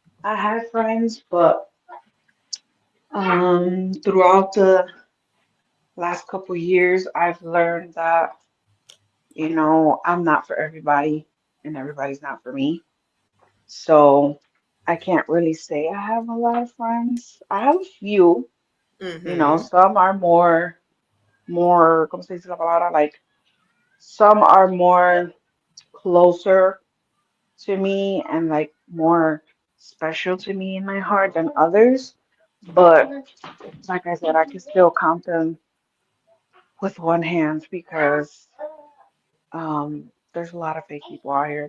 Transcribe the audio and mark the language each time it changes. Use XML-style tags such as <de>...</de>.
<en>I had friends, but throughout the last couple years, I've learned that, I'm not for everybody and everybody's not for me. So I can't really say I have a lot of friends. I have a few, Mm-hmm. some are more,</en> <es>¿cómo se dice la palabra?</es> <en>Like some are more closer to me and like more special to me in my heart than others. But like I said, I can still count them with one hand because there's a lot of fake people out here.</en>